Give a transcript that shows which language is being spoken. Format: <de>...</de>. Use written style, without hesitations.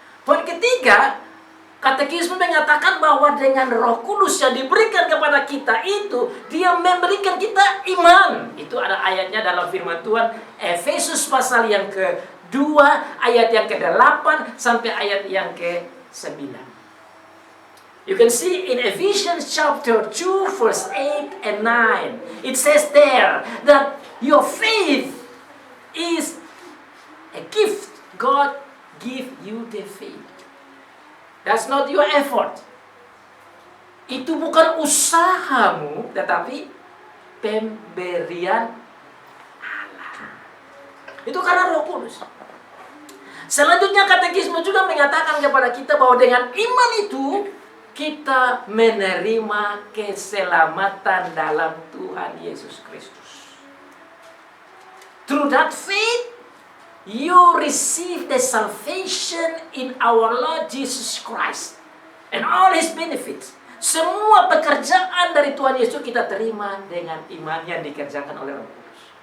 <id>Poin ketiga, katekisme mengatakan bahwa dengan Roh Kudus yang diberikan kepada kita itu, dia memberikan kita iman. Itu ada ayatnya dalam firman Tuhan, Efesus pasal yang ke-2, ayat yang ke-8 sampai ayat yang ke-9.</id> <en>You can see in Ephesians chapter 2 verse 8 and 9. It says there that your faith is a gift. God give you the faith. That's not your effort.</en> <id>Itu bukan usahamu, tetapi pemberian Allah. Itu karena Roh Kudus. Selanjutnya katekisme juga mengatakan kepada kita bahwa dengan iman itu kita menerima keselamatan dalam Tuhan Yesus Kristus.</id> <en>Through that faith, you receive the salvation in our Lord Jesus Christ and all His benefits.</en> <id>Semua pekerjaan dari Tuhan Yesus kita terima dengan iman yang dikerjakan oleh Roh Kudus.</id>